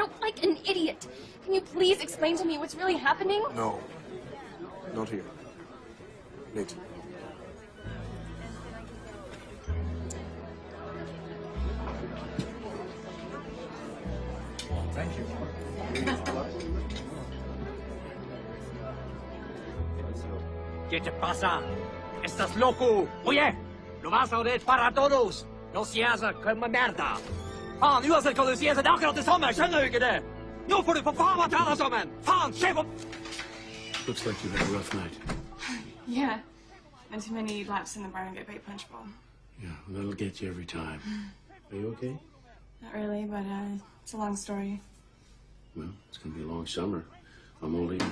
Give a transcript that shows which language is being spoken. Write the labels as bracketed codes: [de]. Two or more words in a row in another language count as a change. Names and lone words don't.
[en] No, like an idiot. Can you please explain to me what's really happening? No. Not here. Later. Thank you. [es] ¿Qué te pasa? ¿Estás loco? Oye, lo vas a oír para todos. No seas como merda. [no] Fan, uansett hva du sier, så det er akkurat det samme. Skjønner du ikke det? Nå får du for faen meg ta deg sammen. Faen, se på... [en] Looks like you had a rough night. Yeah. And too many laps in the barn and get Bay Punch Bowl. Yeah, that'll get you every time. Are you okay? Not really, but it's a long story. Well, it's gonna be a long summer. I'm all ears.